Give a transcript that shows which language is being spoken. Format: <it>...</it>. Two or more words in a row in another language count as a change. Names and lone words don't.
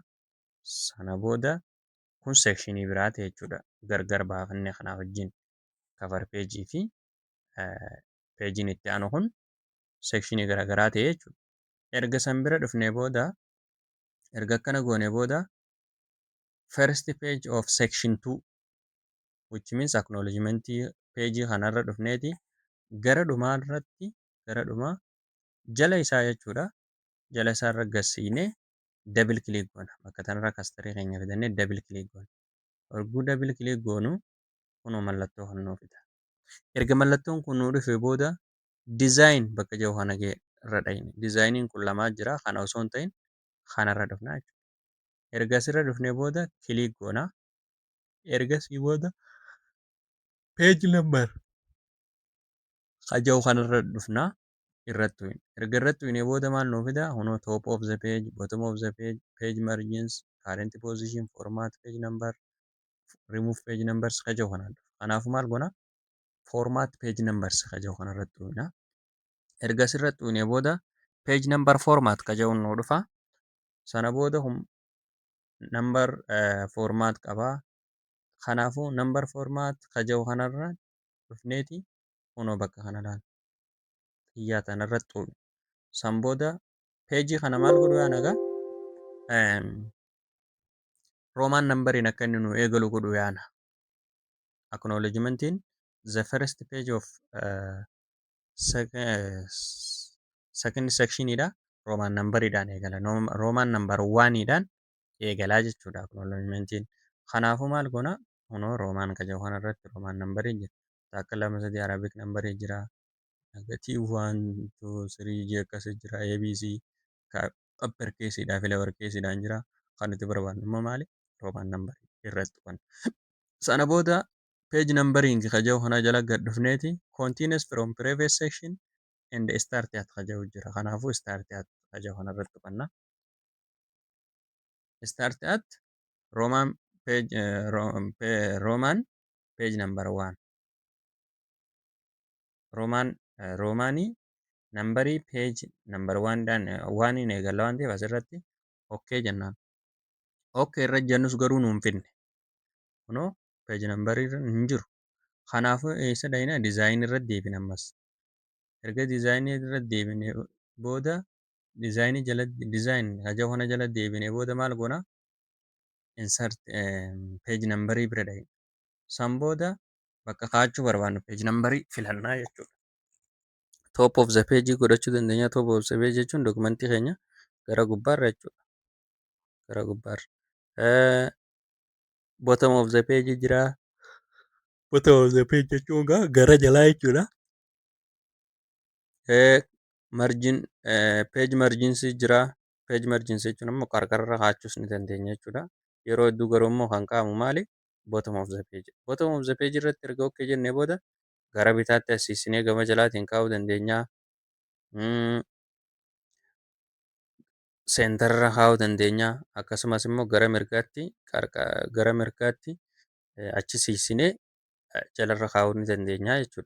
<om>Sana booda kun sekshinii biraati jechuudha. Gargar baafannee kanaa wajjin kavar peejii fi peejiin itti aanu kun sekshinii garaagaraa ta'e jechuudha. Erga san bira dhufnee booda erga akkana goonee booda</om> <en>first page of section 2 which means</en> <om>acknowledgementii peejii kanarra dhufneeti gara dhumaa jala isaa jechuudha. Jala isaarra gassiinee dabil kiliik goona. Bakka kanarra kastarii keenya fidannee dabil kiliik goona. Hogguu dabil kiliik goonu kunoo mallattoo kan nuu fida. Erga mallattoon kun nuu dhufee booda dizaayin bakka jiru kana irra dhayine. Dizaayiniin kun lamaa jira. Kana osoo hin ta'in kanarra dhufnaa jechuudha. Erga asirra dhufnee booda kiliik goonaa. Ergasii booda peeji nambar kaja'u kanarra dhufnaa. Irratti tuyne. Erga irratti tuyne booda maal nuu fida?</om> <en>Kunoo top of the page, bottom of the page, page margins, current position, format page number, remove page numbers</en> <om>kaja'u kanaan dhufa. Kanaafuu maal goonaa?</om> <en>Format page numbers</en> <om>kaja'u kanarratti tuynaa. Erga asirratti tuyne booda</om> <en>page number format</en> <om>kaja'uun nuu dhufa. Sana booda</om> <en>number format</en> <om>qabaa. Kanaafuu</om> <en>number format</en> <om>kaja'u kanarra dhufneeti kunoo bakka kana laala. Xiyyaa kanarratti tuyna. San booda peejii kana maal godhuu yaana egaa? Roomaan nambariin akka inni nu eegalu godhuu yaana.</om> <en>Acknowledgementiin the first page of second sectionidha.</en> <om>Roomaan nambariidhaan eegala. Roomaan nambar 1dhaan eegalaa jechuudha acknowledgementiin. Kanaafuu maal goona? Kunoo roomaan kaja'u kanarratti roomaan nambarii jira. Takka 2 3 arabik nambarii jira. Gatii 1 2 3 akkasii jira. ABC upper keessiidhaa fi lower keessiidhaan jira. Kan nuti barbaadnu immoo maali? Roomaan nambarii irratti tuqna. Sana booda</om> <en>page numbering</en> <om>kajaa'u kana jala gad dhufneeti</om> <en>continuous from previous section and start at</en> <om>kajaa'u jira. Kanaafuu start at kajaa'u kanarratti tuqanna.</om> <en>Start at Roman page Roman page number 1</en> <om>Romanii nambarii</om> <en>page number 1</en> <om>dhaan 1 eegalla waan ta'eef asirratti okay jennaan. Okay irra jennus garuu nuun finne. Kunoo</om> <en>page number</en> <om>irra hin jiru. Kanaafuu eessa dhaqna design irra deebina ammas. Erga design irra deebine booda design kajaa'u kana jala deebine booda maal goona?</om> <en>Insert page number</en> <om>bira dhaqna. San booda bakka kaa'achuu barbaannu</om> <en>page number</en> <om>filannaa jechuudha.</om> <en>Top of the page</en> <om>godhachuu dandeenya.</om> <en>Top of the page</en> <om>jechuun dokumentii keenya gara gubbaarra jechuudha. Gara gubbaarra.</om> <en>Bottom of the page jira. Bottom of the page</en> <om>jechuun gara jalaa jechuudha.</om> <en>Page margins jira. Page margins</en> <om>jechuun immoo qarqararra kaa'achuus ni dandeenya jechuudha. Yeroo hedduu garuu immoo kan kaa'amu maali?</om> <en>Bottom of the page. Bottom of the page</en> <om>irratti erga okay jennee booda gara bitaatti asiisinee gama jalaatiin kaa'uu dandeenya. Seentararra kaa'uu dandeenya. Akkasumas immoo gara mirgaatti achi siisinee jalarra kaa'uu ni dandeenya jechuudha.</om>